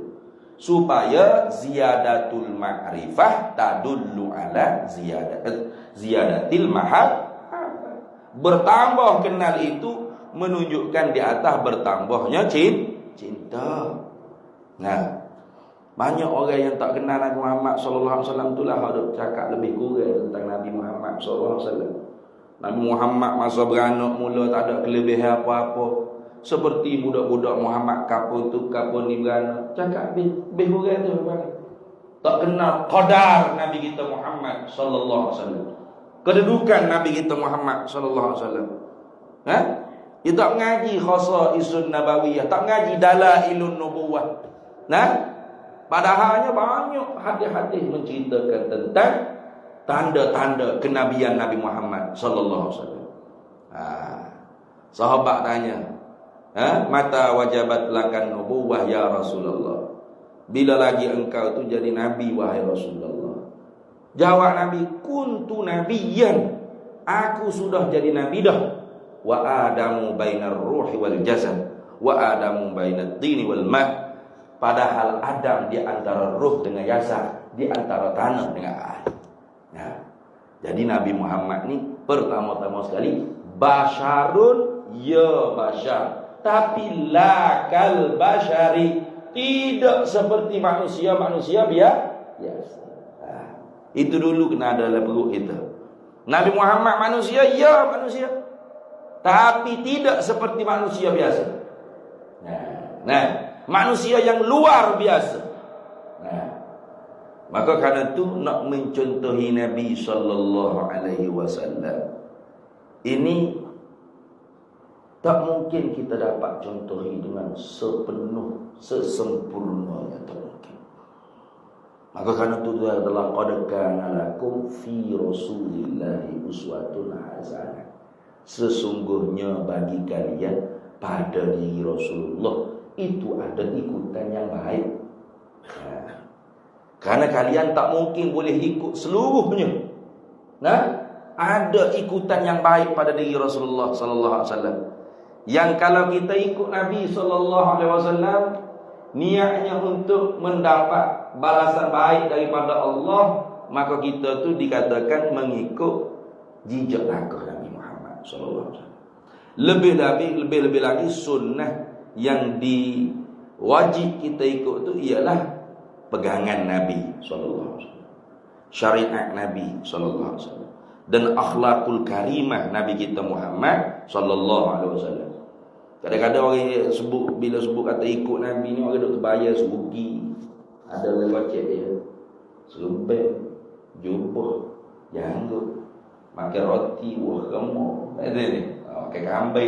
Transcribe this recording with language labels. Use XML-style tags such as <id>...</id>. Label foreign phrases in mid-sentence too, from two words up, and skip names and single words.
<ar>Supaya زيادة المعرفة تدل على زيادة المحبة.</ar> <ms>Bertambah kenal itu menunjukkan di atas bertambahnya cinta. Nah, banyak orang yang tak kenal Nabi Muhammad</ms> <ar>صلى الله عليه وسلم</ar> <ms>itulah ada cakap lebih kurang tentang Nabi Muhammad</ms> <ar>صلى الله عليه وسلم.</ar> <ms>Nabi Muhammad masa beranak mula tak ada kelebihan apa-apa. Seperti budak-budak Muhammad kapun tu kapun ni beranak, cakap lebih kurang tu bang. Tak kenal qadar Nabi kita Muhammad</ms> <ar>صلى الله عليه وسلم.</ar> <ms>Kedudukan Nabi kita Muhammad</ms> <ar>صلى الله عليه وسلم.</ar> <ms>Dia tak ngaji</ms> <ar>خصائص نبوية,</ar> <ms>tak ngaji</ms> <ar>دلائل النبوة.</ar> <ms>Nah, padahalnya banyak hadis-hadis menceritakan tentang tanda-tanda kenabian Nabi Muhammad</ms> <ar>صلى الله عليه وسلم.</ar> <ms>Sahabat tanya,</ms> <ar>متى وجبت لك النبوة يا رسول الله.</ar> <ms>Bila lagi engkau tu jadi nabi wahai Rasulullah? Jawab Nabi,</ms> <ar>كنت نبيا.</ar> <ms>Aku sudah jadi nabi dah.</ms> <ar>وآدم بين الروح والجسد وآدم بين الطين والماء'.</ar> <ms>Padahal Adam di antara ruh dengan jasad, di antara tanah dengan air. Nah, jadi Nabi Muhammad ni pertama-tama sekali</ms> <ar>بشر يا بشر,</ar> <ms>tapi</ms> <ar>لا كالبشر,</ar> <ms>tidak seperti manusia biasa. Itu dulu kena ada dalam perut kita. Nabi Muhammad manusia, ya manusia, tapi tidak seperti manusia biasa. Nah, manusia yang luar biasa. Maka kerana itu nak mencontohi Nabi</ms> <ar>صلى الله عليه وسلم,</ar> <ms>ini tak mungkin kita dapat contohi dengan sepenuh, sesempurnanya, tak mungkin. Maka kerana itu adalah</ms> <ar>قد كان لكم في رسول الله أسوة حسنة.</ar> <ms>Sesungguhnya bagi kalian pada diri Rasulullah itu ada ikutan yang baik. Karena kalian tak mungkin boleh ikut seluruhnya. Ada ikutan yang baik pada diri Rasulullah</ms> <ar>صلى الله عليه وسلم.</ar> <ms>Yang kalau kita ikut Nabi</ms> <ar>صلى الله عليه وسلم,</ar> <ms>niatnya untuk mendapat balasan baik daripada Allah, maka kita tu dikatakan mengikut jejak langkah Nabi Muhammad</ms> <ar>صلى الله عليه وسلم.</ar> <ms>Lebih lagi sunnah yang diwajib kita ikut tu ialah pegangan Nabi</ms> <ar>صلى الله عليه وسلم,</ar> <ms>syariat Nabi</ms> <ar>صلى الله عليه وسلم.</ar> <ms>dan</ms> <ar>الأخلاق الكريمة</ar> <ms>Nabi kita Muhammad</ms> <ar>صلى الله عليه وسلم.</ar> <ms>Kadang-kadang orang sebut, bila sebut kata ikut Nabi ni, orang duk terbayar sugi. Ada orang kocek dia, serban, jubah, janggut, makan roti, buah kemur, ada ni, makan kambing.</ms>